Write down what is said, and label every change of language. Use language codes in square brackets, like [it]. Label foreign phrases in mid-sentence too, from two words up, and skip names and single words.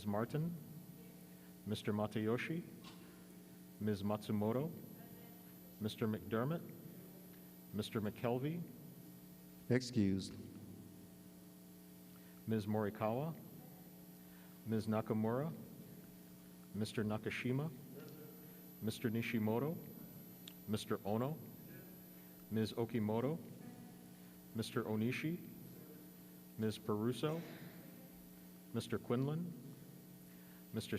[en] Martin, Mr. Matayoshi, Ms. Matsumoto, Mr. McDermott, Mr. McKelvey, Excused. Ms. Morikawa, Ms. Nakamura, Mr. Nakashima, Mr. Nishimoto, Mr. Ono, Ms. Okimoto, Mr. Onishi, Ms. Peruso, Mr. Quinlan, Mr.